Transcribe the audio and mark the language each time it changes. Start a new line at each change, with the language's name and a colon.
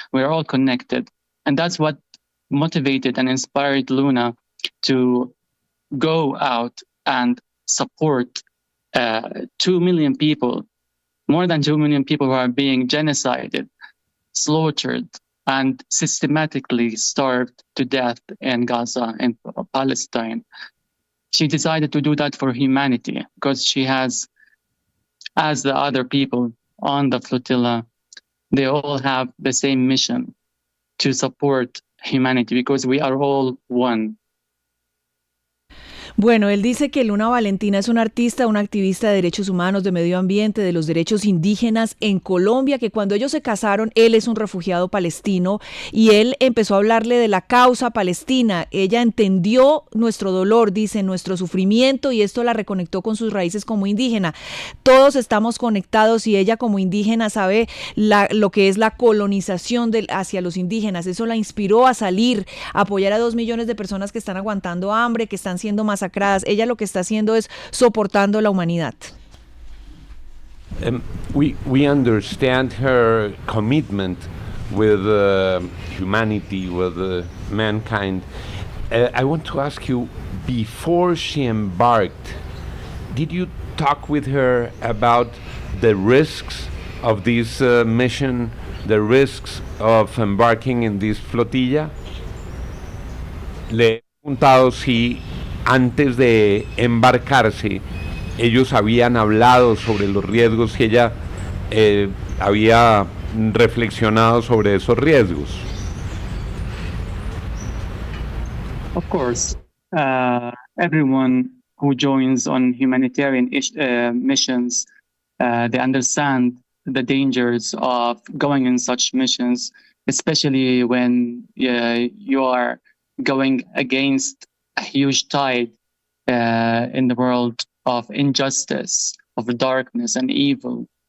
English: We're all connected, and that's what motivated and inspired Luna to go out and support 2 million people, more than 2 million people who are being genocided, slaughtered, and systematically starved to death in Gaza and Palestine. She decided to do that for humanity because she has, as the other people on the flotilla, they all have the same mission to support humanity because we are all one.
Spanish: Bueno, él dice que Laura Valentina es una artista, una activista de derechos humanos, de medio ambiente, de los derechos indígenas en Colombia, que cuando ellos se casaron, él es un refugiado palestino y él empezó a hablarle de la causa palestina. Ella entendió nuestro dolor, dice, nuestro sufrimiento, y esto la reconectó con sus raíces como indígena. Todos estamos conectados y ella como indígena sabe lo que es la colonización hacia los indígenas. Eso la inspiró a salir, a apoyar a 2 millones de personas que están aguantando hambre, que están siendo masacradas. Ella lo que está haciendo es soportando la humanidad.
English: We understand her commitment with humanity, with mankind. I want to ask you, before she embarked, did you talk with her about the risks of this mission, the risks of embarking in this flotilla?
Spanish: Le he preguntado si antes de embarcarse ellos habían hablado sobre los riesgos, y ella había reflexionado sobre esos riesgos.
English: Of course, everyone who joins on humanitarian missions, they understand the dangers of going in such missions, especially when you are going against a huge tide in the world of injustice, of darkness and evil.